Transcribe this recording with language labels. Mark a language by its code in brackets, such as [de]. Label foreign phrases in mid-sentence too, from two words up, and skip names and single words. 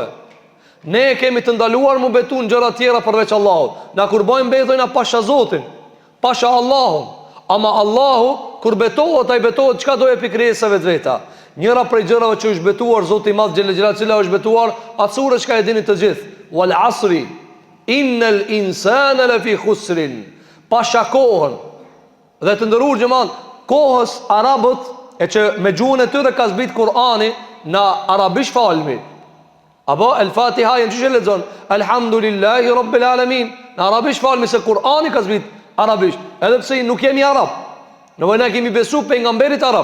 [sq] Ne kemi të ndaluar mu betu në gjëra tjera përveç Allahut. Na kur bëjmë betoj na pasha Zotin, pasha Allahun. Ama Allahu kur betohet, ai betohet çka do e pikresave të veta. Njëra prej gjërave që është betuar Zoti i Madh [ar] جل جلاله, [sq] cila është betuar atë surë që e dini të gjithë. [ar] والعصر إن الإنسان لفي خسر. [sq] Pasha kohën. Dhe të nderuar xhamat, kohës arabët, e që me gjuhën e tyre ka zbrit Kur'ani në arabisht falmi. Apo el-Fatiha janë çështë lexon [ar] الحمد لله رب العالمين. [sq] Në arabisht falmi, se Kur'ani ka zbrit arabisht. Edhe pse nuk jemi arab, ne vëna kemi besu pejgamberit arab.